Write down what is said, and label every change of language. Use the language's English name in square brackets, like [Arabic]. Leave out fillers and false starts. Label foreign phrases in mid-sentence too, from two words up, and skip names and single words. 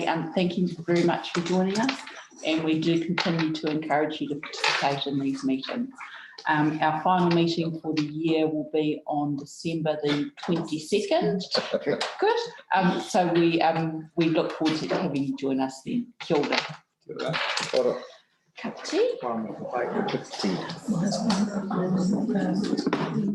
[English] Thank you very much for joining us, and we do continue to encourage you to participate in these meetings. Our final meeting for the year will be on December the 22nd. Good. So we look forward to having you join us then. [Māori] Kia ora. Kia ora. [English] Cup of tea? Cup of tea.